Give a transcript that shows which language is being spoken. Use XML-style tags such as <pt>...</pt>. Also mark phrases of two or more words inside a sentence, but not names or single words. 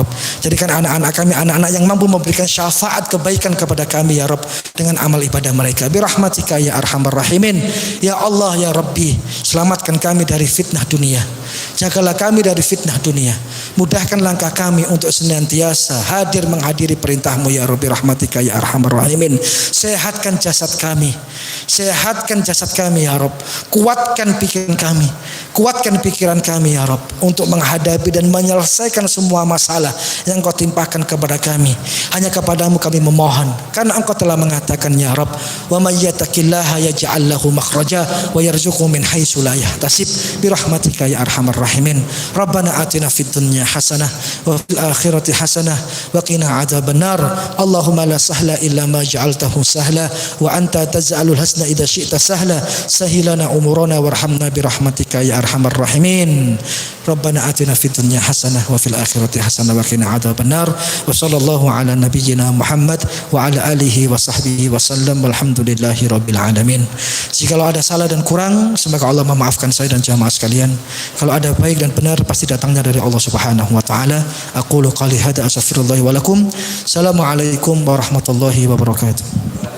<id>Jadikan anak-anak kami anak-anak yang mampu memberikan syafaat kebaikan kepada kami</id> <ar>يا رب</ar> <id>dengan amal ibadah mereka.</id> <ar>برحمتك يا أرحم الراحمين. يا الله يا ربي,</ar> <id>selamatkan kami dari fitnah dunia. Jagalah kami dari fitnah dunia. Mudahkan langkah kami untuk senantiasa hadir menghadiri perintah-Mu</id> <ar>يا ربي. رحمتك يا أرحم الراحمين.</ar> <id>Sehatkan jasad kami, sehatkan jasad kami</id> <ar>يا رب.</ar> <id>Kuatkan pikiran kami, kuatkan pikiran kami</id> <ar>يا رب</ar> <id>untuk menghadapi dan menyelesaikan semua masalah yang Kau timpahkan kepada kami. Hanya kepadamu kami memohon, karena Engkau telah mengatakan</id> <ar>يا رب, ومن يتق الله يجعل له مخرجا ويرزقه من حيث لا يحتسب. برحمتك يا أرحم الراحمين. ربنا آتنا في الدنيا حسنة وفي الآخرة حسنة وقنا عذاب النار. اللهم لا سهل إلا ما جعلته سهلا وأنت تجعل الحزن إذا شئت سهلا. سهل لنا أمورنا وارحمنا برحمتك يا أرحم الراحمين. ربنا آتنا في الدنيا حسنة وفي الآخرة حسنة وقنا عذاب النار. وصلى الله على نبينا محمد وعلى آله وصحبه وسلم. والحمد لله رب العالمين.</ar> <id>Jikalau ada salah dan kurang, semoga Allah memaafkan saya dan jamaah sekalian. Kalau ada baik dan benar, pasti datangnya dari Allah</id> <ar>سبحانه وتعالى. أقول قولي هذا أستغفر الله ولكم. السلام عليكم ورحمة الله وبركاته.</ar>